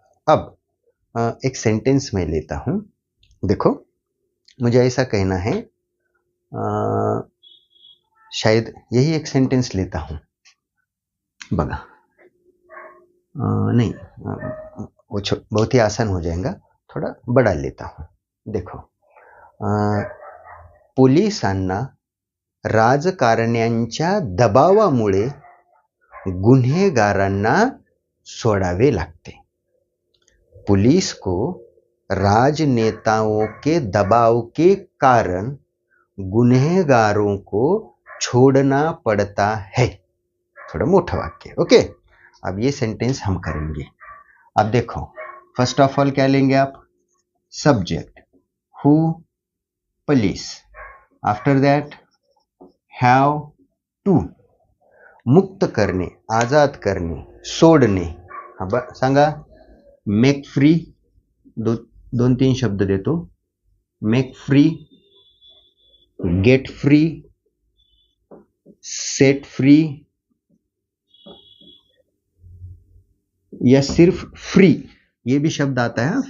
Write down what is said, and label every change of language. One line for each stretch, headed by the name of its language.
Hindi: अब एक सेंटेंस मैं लेता हूं। देखो, मुझे ऐसा कहना है, शायद यही एक सेंटेंस लेता हूं। बघा, नहीं, वो बहुत ही आसान हो जाएगा, थोड़ा बड़ा लेता हूं।
Marathi: देखो, पोलिसांना राजकारण्यांच्या दबावामुळे गुन्हेगारांना सोडावे लागते।
Hindi: पुलिस को राजनेताओं के दबाव के कारण गुनहगारों को छोड़ना पड़ता है। थोड़ा मोटा वाक्य, ओके। अब ये सेंटेंस हम करेंगे। अब देखो,
English: first of all
Hindi: क्या लेंगे आप?
English: Subject who, police. After that have to,
Marathi: मुक्त करणे, आजाद करणे, सोडणे। सांगा,
English: Make free.
Marathi: दोन तीन शब्द देतो,
English: make free, get free, set free,
Hindi: या सिर्फ फ्री, ये भी शब्द आता है।